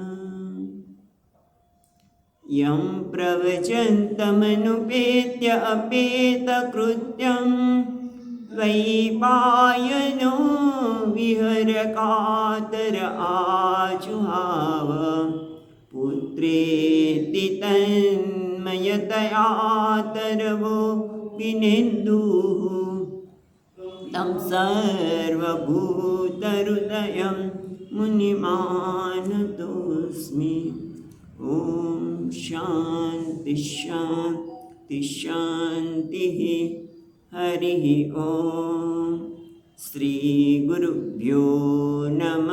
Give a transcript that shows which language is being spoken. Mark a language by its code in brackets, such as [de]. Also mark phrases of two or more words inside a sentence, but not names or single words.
[sa] યમ પ્રવચંતમનુપેત્ય અપેતકૃત્યં વૈપાયનો વિહરકાતર આજુહાવ પુત્રેતિ તન્મયતયાતરવો વિનેન્દુઃ तं सर्वभूतहृदयं मुनिमानतोऽस्मि. ॐ शान्ति शान्ति शान्तिः. हरिः ॐ श्रीगुरुभ्यो नमः.